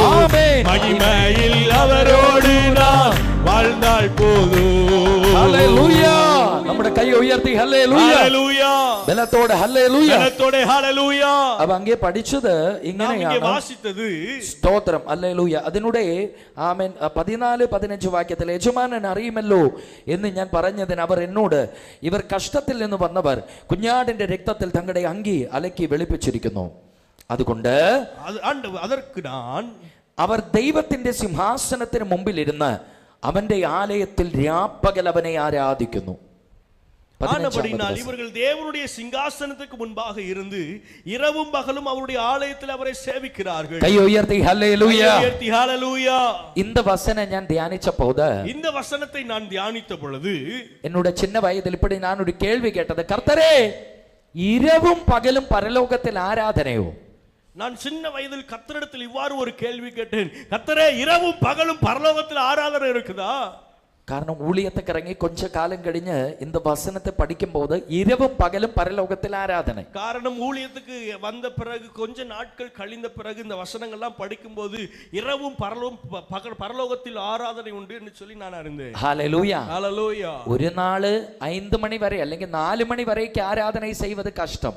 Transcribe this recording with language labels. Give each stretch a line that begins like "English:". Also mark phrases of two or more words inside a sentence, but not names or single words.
Tamil: ஆமென். மகிமையில் அவரோடு நான் வாழ்ந்தால் போதும். ஹல்லேலூயா. நம்முடைய கையை உயர்த்தி ஹல்லேலூயா. ஹல்லேலூயா. பலத்தோட ஹல்லேலூயா. பலத்தோட ஹல்லேலூயா. அவ அங்கே படிச்சது இங்கே வாசித்தது ஸ்தோத்திரம் ഹല്ലേലൂയ.
Malayalam: അതിനുടെ ആമേൻ 14-15 വാക്യത്തിൽ യജമാനൻ അറിയുമല്ലോ എന്ന് ഞാൻ പറഞ്ഞതിന് അവർ എന്നോട് ഇവർ കഷ്ടത്തിൽ നിന്ന് വന്നവർ കുഞ്ഞാടിന്റെ രക്തത്തിൽ തങ്ങളുടെ അങ്കി അലക്കി വെളുപ്പിച്ചിരിക്കുന്നു. അതുകൊണ്ട്
Tamil: அதற்கு நான்
Malayalam: അവർ ദൈവത്തിന്റെ സിംഹാസനത്തിന് മുമ്പിലിരുന്ന് അവന്റെ ആലയത്തിൽ രാപ്പകൽ അവനെ ആരാധിക്കുന്നു.
Tamil: ஆனபடினால் இவர்கள் தேவனுடைய சிங்காசனத்துக்கு முன்பாக இருந்து இரவும் பகலும் அவருடைய ஆலயத்தில் அவரை சேவிக்கிறார்கள்.
Malayalam: കൈ ഉയർത്തി ഹല്ലേലൂയ.
Tamil: உயர்த்தி ஹல்லேலூயா. இந்த வசனம்
Malayalam: ഞാൻ ധ്യാനിച്ചപ്പോൾ
Tamil: இந்த வசனத்தை நான் தியானித்த பொழுது என்னோட சின்ன வயதில் இப்படி நான் ஒரு கேள்வி கேட்டது, கர்த்தரே இரவும் பகலும் பரலோகத்தில் ஆராதனையோ? நான் சின்ன வயதில் கர்த்தரிடத்தில் இவ்வாறு ஒரு கேள்வி கேட்டேன், கர்த்தரே இரவும் பகலும் பரலோகத்தில் ஆராதனை இருக்குதா?
Malayalam: കാരണം ഊഴിയത്തൊക്കെ ഇറങ്ങി കൊഞ്ച കാലം കഴിഞ്ഞ്
Tamil: இந்த வசனத்தை படிக்கும்போது இரவும் பகலும் பரலோகத்தில் ஆராதனை. காரணம் ஊழியத்துக்கு வந்த பிறகு கொஞ்ச நாட்கள் கழிந்த பிறகு இந்த வசனங்கள்லாம் படிக்கும்போது இரவும் பரலோகத்தில் ஆராதனை உண்டு என்று சொல்லி நான் அறிந்தேன். ஹல்லேலூயா. ஹல்லேலூயா. ஒரு நாள் 5 மணி வரை അല്ലെങ്കിൽ 4 மணி வரைக்கும் ஆராதனை செய்வது கஷ்டம்.